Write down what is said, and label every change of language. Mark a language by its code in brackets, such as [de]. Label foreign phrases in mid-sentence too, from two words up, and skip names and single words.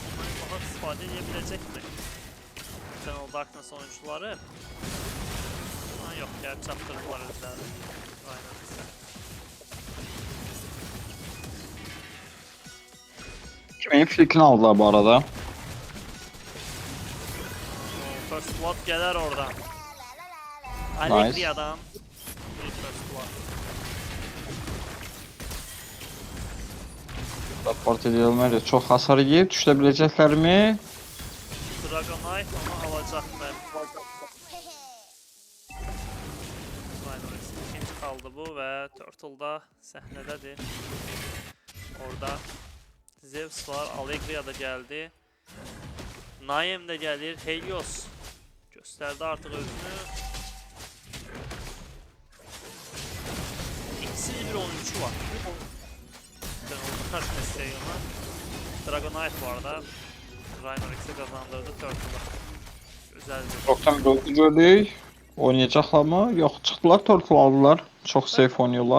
[tr] Bundan daha istifade edebilecek mi? Eternal Darkness oyuncuları. Ama yok. [az] Gəlib çatdırdılar özlərini. [tr] Aynen. Kimin flikini aldılar bu arada. [en] First Blood [az] gələr oradan. Nice. Alegria'dan. Bir [en] First Blood. [az] Raport edilməli. Çox hasar yiyib düşə biləcəklərmi? Dragonite onu alacaqlar. Rhinorex ikinci kaldı bu və Turtle da səhnədədir. Orada Zeus var, Alegria da gəldi. Naim də gəlir, Helios göstərdi artıq özünü. İkisiz bir oyuncu var. [tr] Ben onu karşı ona. Dragonite var da. Rhinorex'e kazandırdı Turtle'da. Güzel bir. Rock'tan bir gördük. Oynayacaqlar mı? [az] Yox, çıxdılar, Turtle aldılar. [tr] Çox safe oynuyorlar.